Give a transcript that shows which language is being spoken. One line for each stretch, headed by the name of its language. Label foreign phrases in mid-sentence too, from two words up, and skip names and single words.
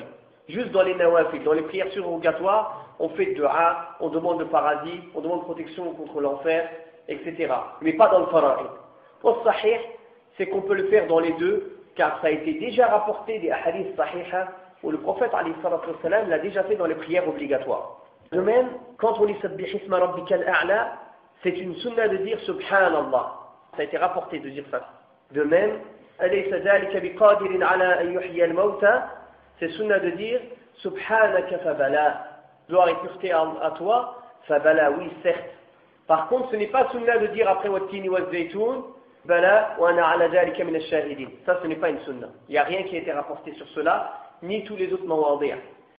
French: Juste dans les nawafil, dans les prières surrogatoires, on fait dua, on demande le paradis, on demande protection contre l'enfer, etc. Mais pas dans le fara'id. Au sahih, c'est qu'on peut le faire dans les deux, car ça a été déjà rapporté des hadiths sahiha, où le prophète
Arabic: عليه الصلاة والسلام
French: l'a déjà fait dans les prières obligatoires. De même, quand on dit
Arabic: سبح اسم ربك الأعلى,
French: c'est une sunna de dire Subhanallah. Ça a été rapporté de dire ça. De même,
Arabic: أليس ذلك بقادر على أن يحيي الموتى,
French: c'est sunna de dire
Arabic: سبحانك فبلى.
French: Gloire et pureté à toi, fabala, oui, certes. Par contre, ce n'est pas sunna de dire après
Arabic: والتين والزيتون بلى وأنا على ذلك من الشاهدين.
French: Ça, ce n'est pas une sunna. Il n'y a rien qui a été rapporté sur cela, ni tous les autres mawadi'a.